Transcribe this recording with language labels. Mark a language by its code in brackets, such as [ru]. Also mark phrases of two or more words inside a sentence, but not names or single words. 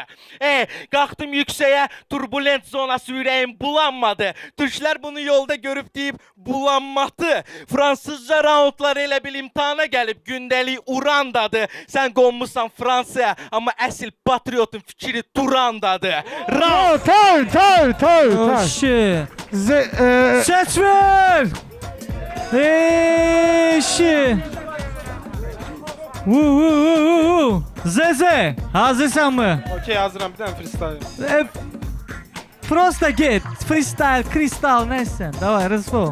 [az] Qalxdım yüksəyə, turbulent zonası ürəyim bulanmadı. Türklər bunu yolda görüb deyib bulanmadı. Fransızca raundları elə bil imtihana gəlib, gündəlik urandadır. Sən qonmusan Fransaya, amma əsl patriotun fikri Turandadır. Raund! [en] Oh shit. [az] Ses ver. Shit. Zeze, hazırsan mı? Okey, hazıram. Bir dənə freestyle. [ru] Просто get. [az] Freestyle, kristal, neyse. Davay, rızfo.